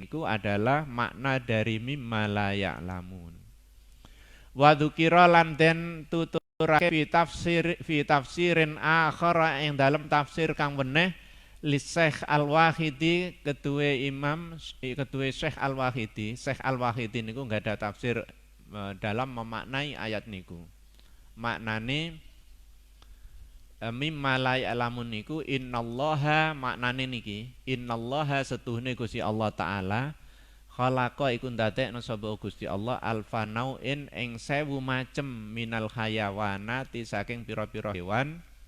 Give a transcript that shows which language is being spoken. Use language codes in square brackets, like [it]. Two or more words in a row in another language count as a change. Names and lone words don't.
[id] Itu adalah makna dari [ar] mimma la ya'lamun. Wa dzukira [jv] lan den tuturake [ar] fi tafsirin akhara [jv] ing dalam tafsir kang weneh li Syekh Al-Wahidi kedue imam kedue Syekh Al-Wahidi. [id] Syekh Al-Wahidi niku enggak ada tafsir dalam memaknai ayat niku. [jv] Maknane [ar] mimma la ya'lamun [jv] niku innallaha, maknane niki innallaha setuhune Gusti Allah taala khalaqa iku ndadekno sapa Gusti Allah alfanauin ing 1000 macem [ar] minal hayawanati [jv] saking pira-pira hewan